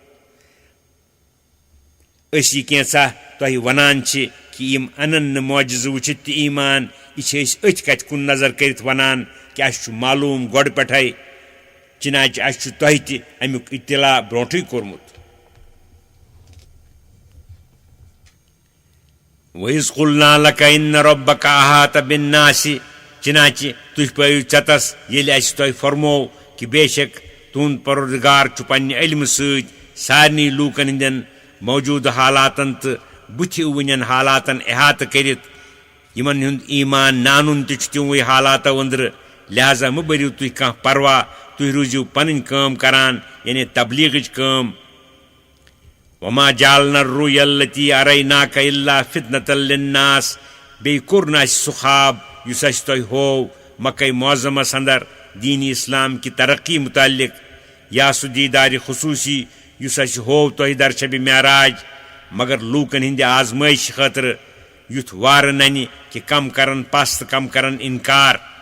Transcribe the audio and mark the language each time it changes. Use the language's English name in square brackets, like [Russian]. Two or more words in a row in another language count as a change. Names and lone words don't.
[Kashmiri] أسۍ یہِ کینٛژھا تۄہہِ ونان چھِ کہِ یِم انن نہٕ معجزٕ وٕچھِتھ تہِ ایٖمان یہِ چھِ أسۍ أتھۍ کتھِ کُن نظر کٔرِتھ ونان کہِ اسہِ چھُ معلوٗم گۄڈٕ پٮ۪ٹھے چنانچہ اسہِ چھُ تۄہہِ تہِ امیُک اطلاع برونٛٹھٕے کوٚرمُت [Arabic] وَإِذْ قُلْنَا لَكَ إِنَّ رَبَّكَ أَحَاطَ بِالنَّاسِ [Kashmiri] چنانچہ تُہۍ پٲیِو ژےٚ ییٚلہِ اسہِ تۄہہِ فرموو کہِ بے شک تُہُنٛد پروردگار چھُ پننہِ علمہٕ سۭتۍ سارنٕے لوٗکن ہٕنٛدٮ۪ن موجوٗدٕ حالاتن تہٕ بُتھِ یِوٕنٮ۪ن حالاتن احاطہٕ کٔرِتھ یِمن ہُنٛد ایٖمان نہٕ اَنُن تہِ چھُ تِموٕے حالاتو أنٛدرٕ لہذا مہٕ بٔرِو تُہۍ کانٛہہ پرواہ تُہۍ روٗزِو پنٕنۍ کٲم کران یعنی تبلیٖغٕچ کٲم [Arabic] وما جعلنا الرؤيا التي أريناك إلا فتنة للناس [Kashmiri] بیٚیہِ کوٚر نہٕ اسہِ سُہ خواب یُس اسہِ تۄہہِ ہوو مکے معظمس اندر دیٖنی اسلام کہِ ترقی مُتعلق یا سُہ دیٖدارِ خصوٗصی یُس اسہِ ہوو تۄہہِ در شبِ معراج مگر لوٗکن ہٕنٛدِ آزمٲیش خٲطرٕ یُتھ وارٕ ننہِ کہِ کم کرن پس تہٕ کم کرن انکار